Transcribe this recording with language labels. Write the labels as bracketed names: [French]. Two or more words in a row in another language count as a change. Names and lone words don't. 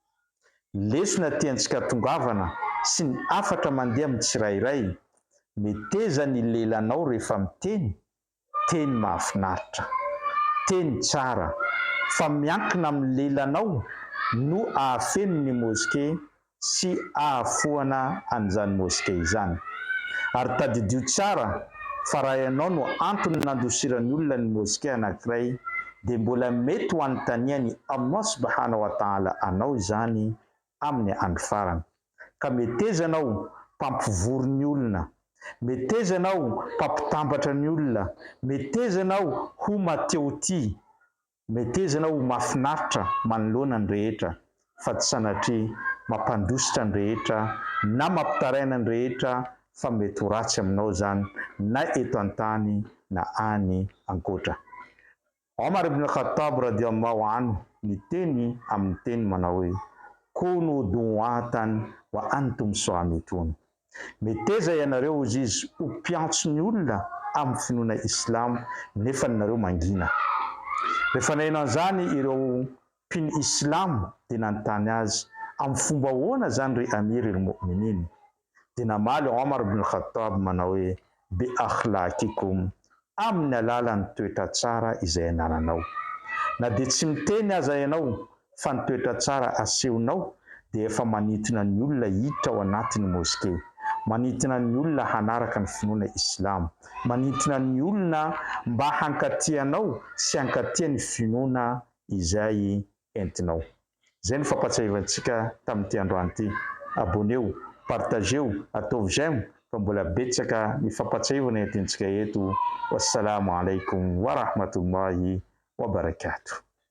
[Malagasy] Lesona tiantsika tongavana sy ny afatra mandeha amin'ny tsirairay, meteza ny lelanao rehefa miteny, teny mahafinaritra, teny tsara, fa miankina amin'ny lelanao no ahafeno ny mosquée sy ahafoana an'izany mosquée izany. Ary tadidio tsara fa raha ianao no antony nandosirany olona ny mosquée anankiray dia mbola mety ho anontaniany [Arabic] الله سبحانه وتعالى [Malagasy] anao izany amin'ny andro farany. Ka meteza anao mpampivory ny olona, meteza anao mpampitambatra ny olona, meteza anao ho mateo-ty, meteza anao ho mahafinaritra manoloana ny rehetra fa tsy sanatria mampandositra ny rehetra na mampitaraina ny rehetra fa mety ho ratsy aminao zany na eto an-tany na any ankoatra. Omar ibn Khattab [Arabic] رضي الله عنه [Malagasy] niteny amin'ny teny manao hoe [Arabic] كونوا دعاة وأنتم صامتون. [Malagasy] Meteza ianareo izy ho mpiantso ny olona amin'ny finoana islam nefa nareo mangina. Rehefa naheno an'izany ireo mpino islam dia nanontany azy amin'ny fomba ahoana zany ry [Arabic] أمير المؤمنين, [Malagasy] dia namaly Omar ibn Khattab manao hoe [Arabic] بأخلاقكم, [Malagasy] amin'ny alalan'ny toetra tsara izay anananao. Na dia tsy miteny aza ianao fa ny toetra tsara asehonao dia efa manintona ny olona hiditra ao anatin'ny mosquée, manintona ny olona hanaraka ny finoana islam, manintona ny olona mba hankatianao sy hankatia ny finoana izay entinao. Zay ny fampatsahivantsika tamin'ity androany ity. [French] Abonnez-vous, partagez-vous, [Malagasy] atao j'aime fa mbola betsaka ny fampatsahivana entintsika eto. [Arabic] والسلام عليكم ورحمة الله وبركاته.